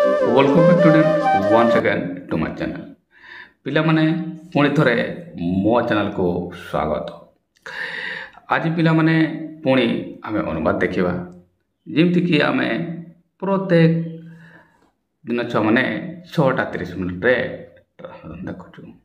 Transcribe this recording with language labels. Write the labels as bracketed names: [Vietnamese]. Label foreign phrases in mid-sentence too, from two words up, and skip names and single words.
[English] Welcome back student once again to my channel. [Odia] ପିଲାମାନେ ପୁଣି ଥରେ ମୋ ଚ୍ୟାନେଲକୁ ସ୍ୱାଗତ। ଆଜି ପିଲାମାନେ ପୁଣି ଆମେ ଅନୁବାଦ ଦେଖିବା ଯେମିତିକି ଆମେ ପ୍ରତ୍ୟେକ ଦିନ ଛୁଆମାନେ 6:30 ଦେଖୁଛୁ।